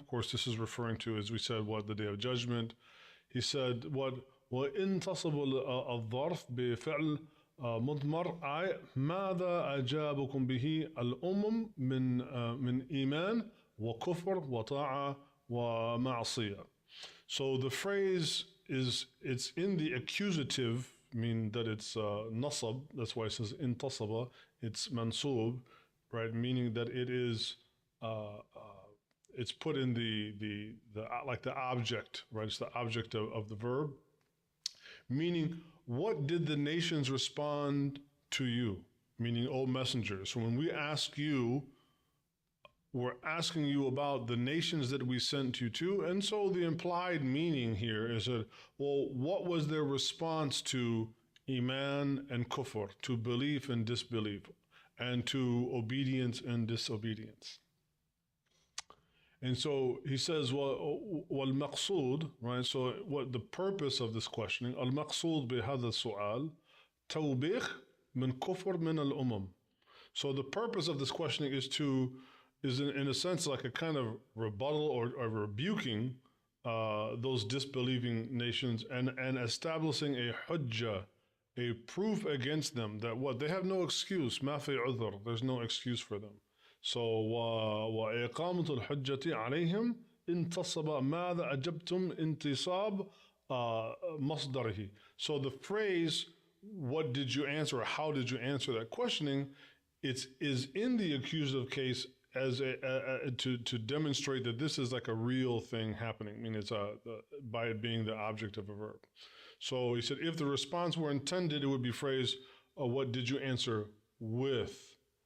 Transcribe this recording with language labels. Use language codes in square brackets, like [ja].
[en] Of course, this is referring to, as we said, what, the Day of Judgment. [ar] He said, what, وَإِن تَصَبُ الظَّرْفِ بِفِعْلِ مضمر أي ماذا أجابكم به الأمم من إيمان وكفر وطاعة ومعصية. [en] So the phrase it's in the accusative, mean that it's nasab. That's why it says intasaba. It's mansub, right? Meaning that it is it's put in the like the object, right? It's the object of the verb. Meaning, what did the nations respond to you? meaning, O messengers. So when we ask you, we're asking you about the nations that we sent you to. And so the implied meaning here is that, well, what was their response to Iman and Kufr, to belief and disbelief, and to obedience and disobedience? And so he says, وَالْمَقْصُودُ, right? So what the purpose of this questioning, [ar] الْمَقْصُودُ بِهَذَا السُّؤَالِ تَوْبِيخ مِنْ كُفْرٍ مِنَ الْأُمَمِ. [en] So the purpose of this questioning is in a sense like a kind of rebuttal or rebuking those disbelieving nations and establishing a hujjah, a proof against them that what they have no excuse, [ar] ما في عذر, [en] there's no excuse for them. [ar] So وإقامة الحجة عليهم انتصب ماذا أجبتم انتصاب مصدره. [en] So the phrase, what did you answer, or how did you answer that questioning, is in the accusative case as to demonstrate that this is like a real thing happening. I mean, it's by it being the object of a verb. So he said, if the response were intended, it would be phrased, what did you answer with?